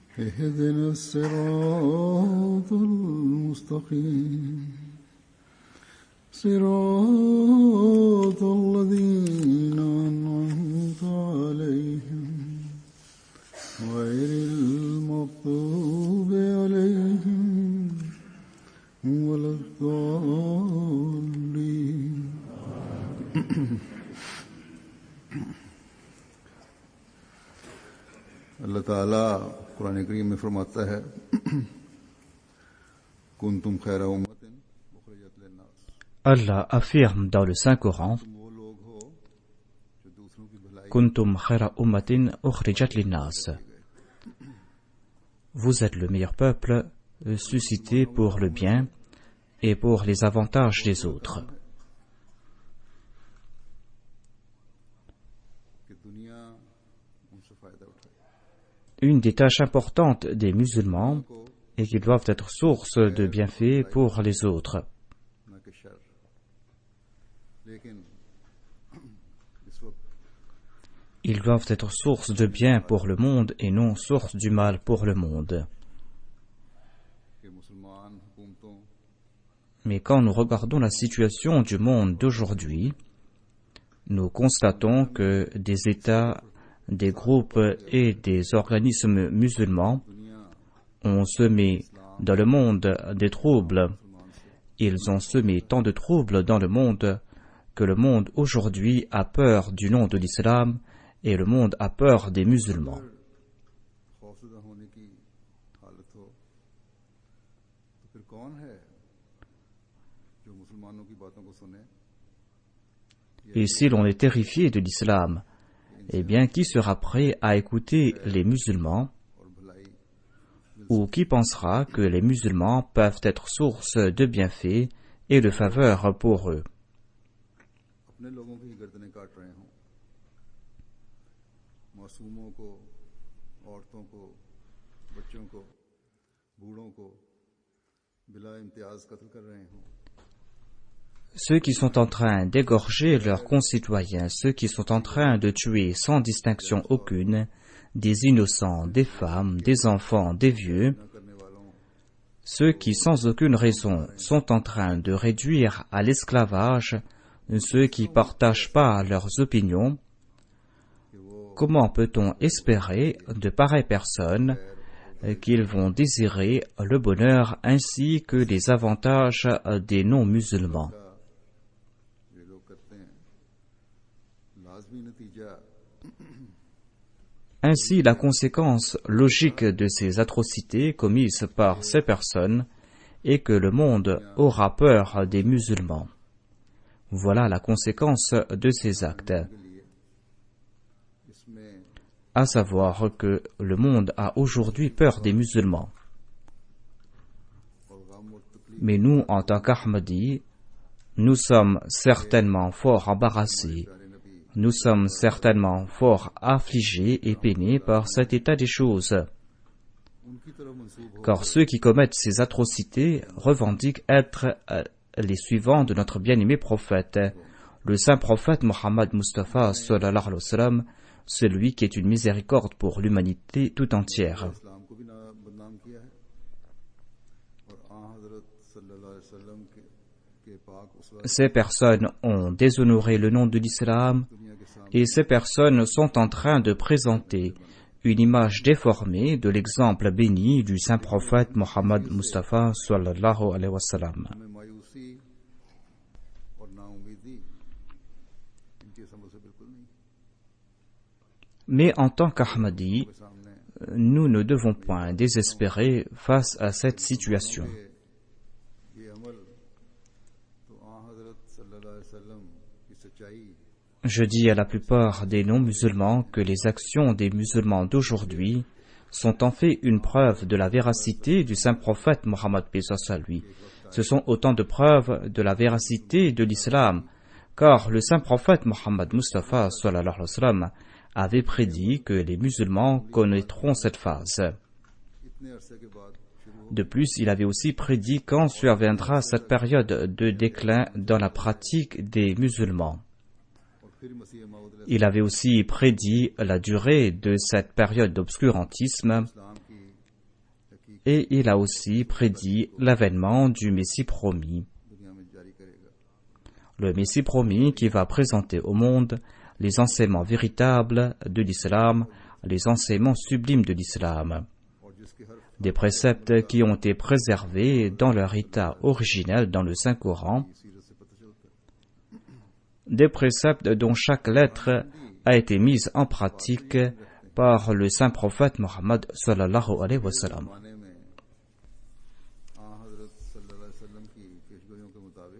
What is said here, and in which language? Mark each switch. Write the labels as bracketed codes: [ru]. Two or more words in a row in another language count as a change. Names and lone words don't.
[ar] اهدنا الصراط المستقيم صراط الذين أنعمت عليهم غير المغضوب عليهم ولا الضالين [ur] اللہ تعالیٰ قرآن کریم میں فرماتا ہے [ar] کنتم خیر امت اخرجت للناس [fr] Allah affirme dans le Saint-Coran [ur] تم وہ لوگ ہو جو دوسروں کی بھلائی [ar] كنتم خير أمة أخرجت للناس. [fr] Vous êtes le meilleur peuple suscité pour le bien et pour les avantages des autres. [ur] کہ دنیا ان سے فائدہ اٹھائے [fr] Une des tâches importantes des musulmans est qu'ils doivent être source de bienfaits pour les autres. [ur] نہ کہ شر لیکن اس وقت [fr] Ils doivent être source de bien pour le monde et non source du mal pour le monde. [ur] کہ مسلمان حکومتوں [fr] Mais quand nous regardons la situation du monde d'aujourd'hui, nous constatons que des États, des groupes et des organismes musulmans ont semé dans le monde des troubles. Ils ont semé tant de troubles dans le monde que le monde aujourd'hui a peur du nom de l'islam et le monde a peur des musulmans. [ur] خوفزدہ ہونے کی حالت ہو تو پھر کون ہے جو مسلمانوں کی باتوں کو سنے [fr] Et si l'on est terrifié de l'islam, eh bien qui sera prêt à écouter les musulmans [ur] اور بھلائی [fr] ou qui pensera que les musulmans peuvent être source de bienfaits et de faveurs pour eux? [ur] اپنے لوگوں کی گردنیں کاٹ رہے ہوں معصوموں کو عورتوں کو بچوں کو بوڑھوں کو بلا امتیاز قتل کر رہے ہوں [fr] Ceux qui sont en train d'égorger leurs concitoyens, ceux qui sont en train de tuer sans distinction aucune des innocents, des femmes, des enfants, des vieux, [ur] نہ کرنے والوں [fr] ceux qui sans aucune raison sont en train de réduire à l'esclavage ceux qui ne partagent pas leurs opinions, comment peut-on espérer de pareilles personnes qu'ils vont désirer le bonheur ainsi que les avantages des non-musulmans? [ur] یہ لوگ کرتے ہیں لازمی نتیجہ [fr] Ainsi, la conséquence logique de ces atrocités commises par ces personnes est que le monde aura peur des musulmans. Voilà la conséquence de ces actes, [ur] کے لیے اس میں [fr] à savoir que le monde a aujourd'hui peur des musulmans. [ur] اور غم اور تکلیف [fr] Mais nous, en tant qu'Ahmadis, nous sommes certainement fort embarrassés. Nous sommes certainement fort affligés et peinés par cet état des choses, [ur] ان کی طرف منسوب ہو [fr] car ceux qui commettent ces atrocités revendiquent être les suivants de notre bien-aimé prophète, le saint prophète Mohammed Mustafa [ar] صلى الله عليه وسلم, [fr] celui qui est une miséricorde pour l'humanité tout entière. [ur] اسلام کو بھی بدنام کیا ہے اور آن حضرت [ar] صلی اللہ علیہ وسلم [ur] کے پاک اسوہ [fr] Ces personnes ont déshonoré le nom de l'islam [ur] دنیا کے سامنے [fr] et ces personnes sont en train de présenter une image déformée de l'exemple béni du saint prophète Mohammed Mustafa [ar] صلى الله عليه وسلم. [ur] ہمیں مایوسی اور نا امیدی ان کی سمجھ سے بالکل نہیں [fr] Mais en tant qu'Ahmadis, [ur] کے سامنے [fr] nous ne devons point désespérer face à cette situation. [ur] یہ عمل تو آن حضرت [ar] صلی اللہ علیہ وسلم [ur] کی سچائی [fr] Je dis à la plupart des non-musulmans que les actions des musulmans d'aujourd'hui sont en fait une preuve de la véracité du saint prophète Mohammed paix soit sur lui. Ce sont autant de preuves de la véracité de l'islam, car le saint prophète Mohammed Mustafa [ar] صلى الله عليه وسلم [fr] avait prédit que les musulmans connaîtront cette phase. [ur] اتنے عرصے کے بعد شروع ہو [fr] De plus, il avait aussi prédit quand surviendra cette période de déclin dans la pratique des musulmans. [ur] اور پھر مسیح موعود علیہ [fr] Il avait aussi prédit la durée de cette période d'obscurantisme [ur] السلام کی [fr] et il a aussi prédit l'avènement du Messie promis. [ur] دنیا میں جاری کرے گا. [fr] Le Messie promis qui va présenter au monde les enseignements véritables de l'islam, les enseignements sublimes de l'islam, [ur] اور جس کے ہر [fr] des préceptes qui ont été préservés dans leur état originel dans le Saint-Coran, [ur] سیرت سے پتا چلتا ہے. [fr] des préceptes dont chaque lettre a été mise en pratique par le saint prophète Mohammed [ar] صلى الله عليه وسلم. [ur] زمانے میں حضرت [ar] صلى الله عليه وسلم [ur] کی پیشگوئیوں کے مطابق